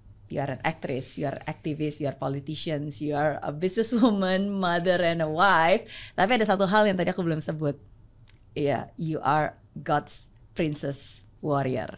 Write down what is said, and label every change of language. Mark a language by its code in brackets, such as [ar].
[en] You are an actress, you are activist, you are politicians, you are a businesswoman, mother and a wife. [id] Tapi ada satu hal yang tadi aku belum sebut. [en] Iya, you are God's princess warrior.